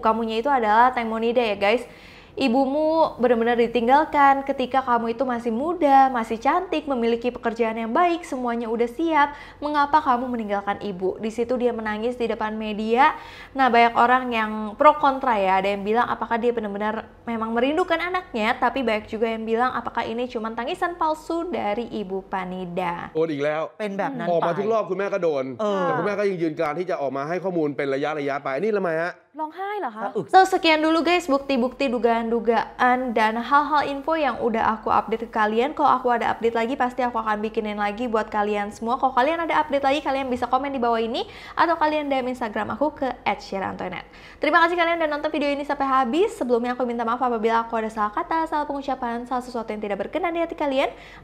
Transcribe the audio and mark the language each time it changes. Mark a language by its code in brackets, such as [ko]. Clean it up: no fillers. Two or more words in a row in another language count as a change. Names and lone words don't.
[id] Kamunya itu adalah Tayang Monida ya guys. Ibumu benar-benar ditinggalkan ketika kamu itu masih muda, masih cantik, memiliki pekerjaan yang baik, semuanya udah siap. Mengapa kamu meninggalkan ibu? Di situ dia menangis di depan media. Nah, banyak orang yang pro kontra ya. Ada yang bilang apakah dia benar-benar memang merindukan anaknya, tapi banyak juga yang bilang apakah ini cuma tangisan palsu dari Ibu Panida. [th] โดนอีกแล้ว เป็นแบบนั้น ออก ไป มาทุกรอบคุณแม่ก็โดน แต่คุณแม่ก็ยังยืนการที่จะออกมาให้ข้อมูลเป็นระยะไปนี่ทำไมฮะ ร้องไห้เหรอคะ สะอึก [id] So, sekian dulu guys bukti-bukti dugaan-dugaan dan hal-hal info yang udah aku update ke kalian. Kalau aku ada update lagi pasti aku akan bikinin lagi buat kalian semua. Kalau kalian ada update lagi kalian bisa komen di bawah ini atau kalian DM Instagram aku ke @syerantoinette. Terima kasih kalian udah nonton video ini sampai habis. Sebelumnya aku minta maaf apabila aku ada salah kata, salah pengucapan, salah sesuatu yang tidak berkenan di hati kalian.